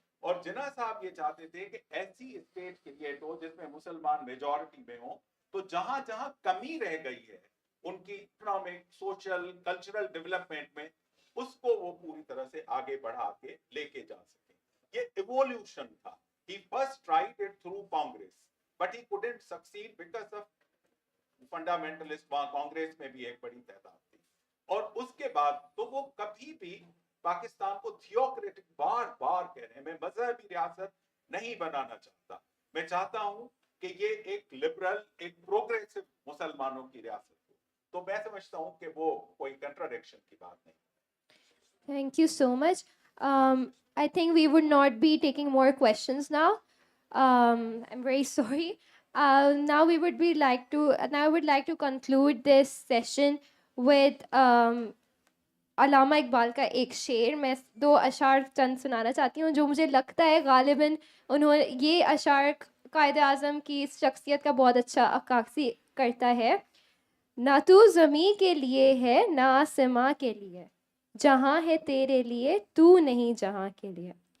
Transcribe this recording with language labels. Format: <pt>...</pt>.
<ur>اور جناح صاحب یہ چاہتے تھے کہ ایسی اسٹیٹ کریٹ ہو جس میں مسلمان میجورٹی میں ہوں، تو جہاں جہاں کمی رہ گئی ہے ان کی اکنامک، سوشل، کلچرل ڈیولپمنٹ میں، اس کو وہ پوری طرح سے آگے بڑھا کے لے کے جا سکیں. یہ ایوولوشن تھا.</ur> <en>He first tried it through Congress, but he couldn't succeed because of fundamentalist.</en> <ur>وہاں کانگریس میں بھی ایک بڑی تعداد تھی. اور اس کے بعد تو وہ کبھی بھی پاکستان کو تھیوکریٹک، بار بار کہہ رہے ہیں، میں مذہبی ریاست نہیں بنانا چاہتا. میں چاہتا ہوں کہ یہ ایک لبرل، ایک پروگریسو مسلمانوں کی ریاست ہو. تو میں سمجھتا ہوں کہ وہ کوئی کنٹراڈکشن کی بات نہیں.</ur> <en>Thank you so much. I think we would not be taking more questions now. I'm very sorry. Now we would be like to. Now I would like to conclude this session with</en> <ur>علامہ اقبال کا ایک شعر. میں دو اشعار چند سنانا چاہتی ہوں جو مجھے لگتا ہے غالباً یہ اشعار قائد اعظم کی شخصیت کا بہت اچھا عکاسی کرتا ہے. نہ تو زمیں کے لیے ہے نہ آسماں کے لیے، جہاں ہے تیرے لیے تو نہیں جہاں کے لیے.</ur>